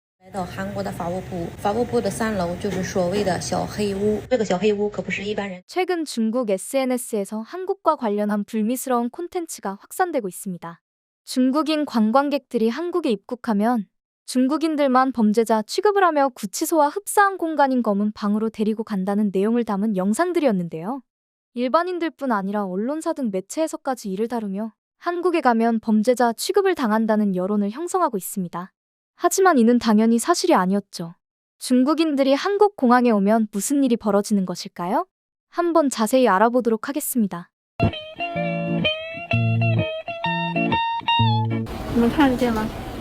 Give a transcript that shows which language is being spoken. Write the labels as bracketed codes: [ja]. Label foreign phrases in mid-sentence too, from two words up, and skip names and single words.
[zh] 到韩国的法务部，法务部的3楼就是所谓的小黑屋。这个小黑屋可不是一般人。 [ko] 최근 중국 SNS에서 한국과 관련한 불미스러운 콘텐츠가 확산되고 있습니다. 중국인 관광객들이 한국에 입국하면 중국인들만 범죄자 취급을 하며 구치소와 흡사한 공간인 검은 방으로 데리고 간다는 내용을 담은 영상들이었는데요. 일반인들뿐 아니라 언론사 등 매체에서까지 이를 다루며 한국에 가면 범죄자 취급을 당한다는 여론을 형성하고 있습니다. 하지만 이는 당연히 사실이 아니었죠. 중국인들이 한국 공항에 오면 무슨 일이 벌어지는 것일까요? 한번 자세히 알아보도록 하겠습니다. [zh] 你们看得见吗？